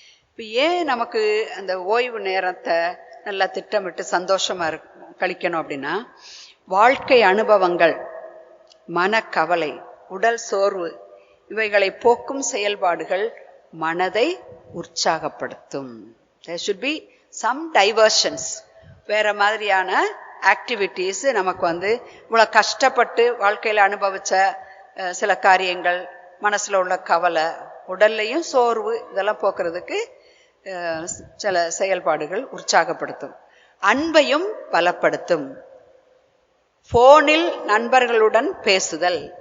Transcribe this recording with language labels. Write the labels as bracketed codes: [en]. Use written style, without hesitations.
[ta] இப்போ ஏன் நமக்கு அந்த ஓய்வு நேரத்தை நல்லா திட்டமிட்டு சந்தோஷமா கழிக்கணும் அப்படின்னா, வாழ்க்கை அனுபவங்கள், மனக்கவலை, உடல் சோர்வு இவைகளை போக்கும் செயல்பாடுகள் மனதை உற்சாகப்படுத்தும். [en] There should be some diversions. [ta] வேற மாதிரியான ஆக்டிவிட்டிஸ் நமக்கு வந்து இவ்வளவு கஷ்டப்பட்டு வாழ்க்கையில அனுபவிச்ச சில காரியங்கள், மனசுல உள்ள கவலை, உடல்லையும் சோர்வு இதெல்லாம் போக்குறதுக்கு சில செயல்பாடுகள் உற்சாகப்படுத்தும். அன்பையும் பலப்படுத்தும். போனில் நண்பர்களுடன் பேசுதல்.